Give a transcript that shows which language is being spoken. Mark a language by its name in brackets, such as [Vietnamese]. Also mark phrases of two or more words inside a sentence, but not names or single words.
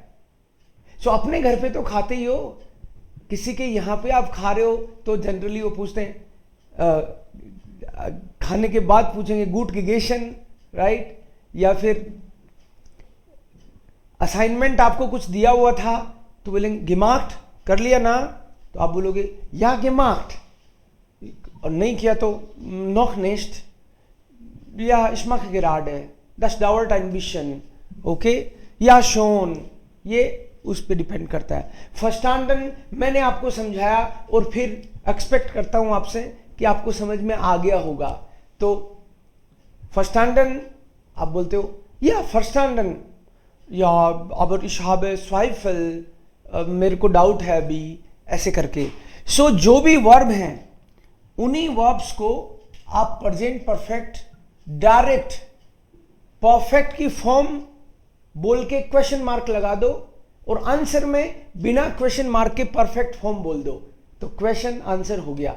[Hindi] सो अपने घर पे तो खाते ही हो, किसी के यहाँ पे आप खा रहे हो, तो जनरली वो पूछते हैं, खाने के बाद पूछेंगे [German] gut gegessen, [Hindi] राइट। या फिर असाइनमेंट आपको कुछ दिया हुआ था, तो बोलेंगे gemacht, कर लिया ना, तो आप बोलोगे या gemacht, और नहीं किया तो [German] noch nicht, ja ich mache gerade, das dauert ein bisschen, [Hindi] ओके, [German] ja schon, [Hindi] ये उस पर डिपेंड करता है। verstanden मैंने आपको समझाया, और फिर एक्सपेक्ट करता हूं आपसे कि आपको समझ में आ गया होगा। तो verstanden आप बोलते हो या verstanden, या [German] aber ich habe Zweifel, [Hindi] मेरे को डाउट है अभी, ऐसे करके। सो जो भी वर्ब हैं, उन्हीं वर्ब्स को आप [English] present perfect direct perfect [Hindi] की फॉर्म बोल के [English] question mark [Hindi] लगा दो, और आंसर में बिना [English] question mark [Hindi] के [English] perfect form [Hindi] बोल दो, तो [English] question answer [Hindi] हो गया।